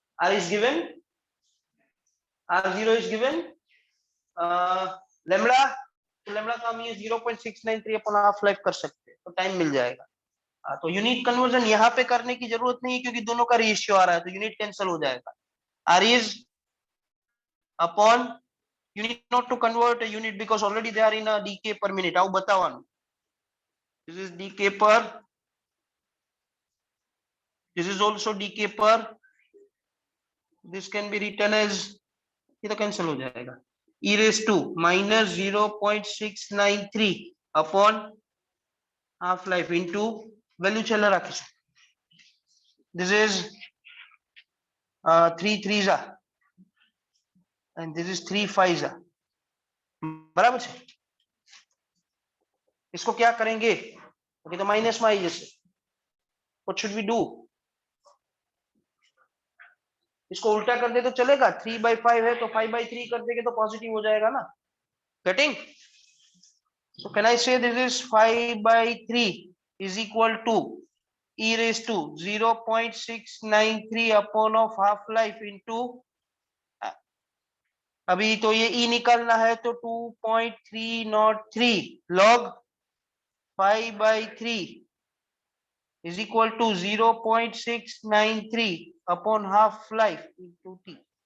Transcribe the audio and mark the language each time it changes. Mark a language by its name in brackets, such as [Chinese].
[English] r is given, r0 is given, lambda, [Hindi] तो lambda का हम ये 0.693 अपना हाफ लाइफ कर सकते हैं, तो टाइम मिल जाएगा। तो यूनिट कन्वर्जन यहाँ पे करने की जरूरत नहीं है क्योंकि दोनों का रेशियो आ रहा है, तो यूनिट कैंसिल हो जाएगा। [English] r is upon, you need not to convert a unit because already they are in a dk per minute. [Gujarati] આવું બતાવવાનું, [English] this is dk per, this is also dk per, this can be written as, [Hindi] ये तो cancel हो जाएगा, [English] e raised to minus 0.693 upon half life into value [Gujarati] છેલ્લે રાખીશું, [English] this is 3 3s and this is 3 5s, [Hindi] बराबर है। इसको क्या करेंगे, अभी तो माइनस में आई जैसे, [English] what should we do, [Hindi] इसको उल्टा कर दे तो चलेगा, 3/5 है तो 5/3 कर देंगे तो पॉजिटिव हो जाएगा ना, गेटिंग। [English] so can I say this is 5/3 is equal to e raised to 0.693 upon of half life into, [Hindi] अभी तो ये e निकालना है तो [English] 2.303 log 5/3 is equal to 0.693 upon half life into t।